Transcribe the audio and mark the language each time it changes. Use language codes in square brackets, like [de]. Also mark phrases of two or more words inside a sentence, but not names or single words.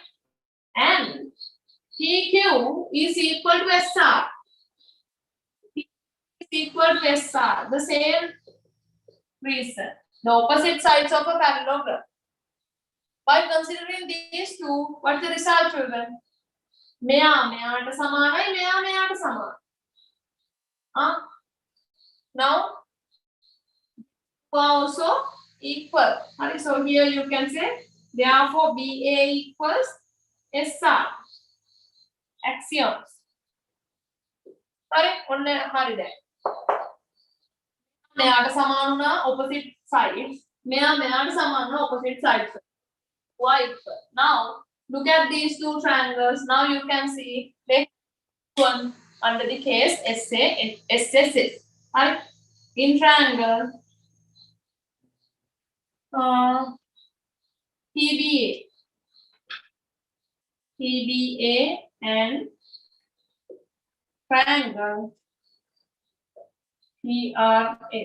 [en] And PQ is equal to SR. P is equal to SR. The same reason. The opposite sides of a parallelogram. By considering these two, what's the result, children? [si] මෙයාට සමානයි මෙයාට සමාන. [en] Now also equal. So here you can say therefore BA equals SR. Axioms. [si] හරි දැන්. මෙයාට සමාන වුණා [en] opposite sides. [si] මෙයාට සමාන වුණා [en] opposite sides. Y equal. Now look at these two triangles. Now you can see they one under the case SSS. Right? In triangle PBA and triangle PRS.